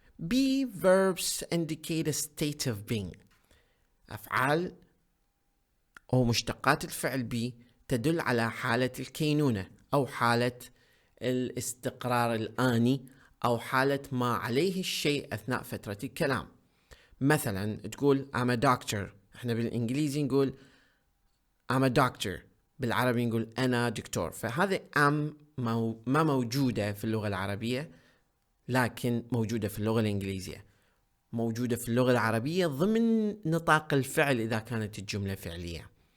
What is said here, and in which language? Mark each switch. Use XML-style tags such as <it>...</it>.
<en>Be verbs indicate a state of being.</en> <ar>أفعال أو مشتقات الفعل be تدل على حالة الكينونة أو حالة الاستقرار الآني أو حالة ما عليه الشيء أثناء فترة الكلام. مثلا تقول</ar> <en>I'm a doctor.</en> <ar>احنا بالإنجليزي نقول</ar> <en>I'm a doctor،</en> <ar>بالعربي نقول أنا دكتور. فهذا ما موجودة في اللغة العربية، لكن موجودة في اللغة الإنجليزية، موجودة في اللغة العربية ضمن نطاق الفعل إذا كانت الجملة فعلية.</ar>